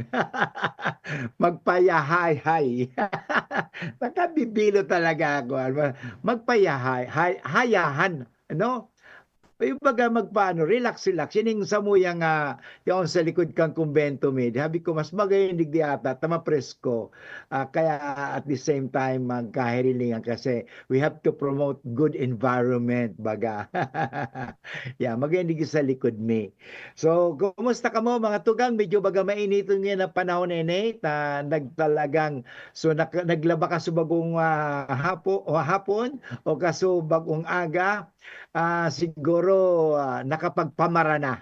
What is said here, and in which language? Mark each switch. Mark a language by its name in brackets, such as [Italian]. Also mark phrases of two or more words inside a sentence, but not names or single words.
[Bikol] Magpayahay-hay. Nakabibilo talaga ako. Magpayahay, hayahan. Ano? Yung baga magpaano, relax. Yan yung samuyang yung sa likod kang kumbento med. Habi ko, mas magayon digdi ata, tama presko. Kaya [English] at the same time, [Bikol] magkahirilingan kasi [English] we have to promote good environment, [Bikol] baga. Yeah, magayon digdi sa likod me. So, kumusta ka mo mga tugang? Medyo baga mainit nga na panahon nagtalagang, so naglaba ka sa bagong hapon o kaso bagong aga. Siguro nakapagpamara na.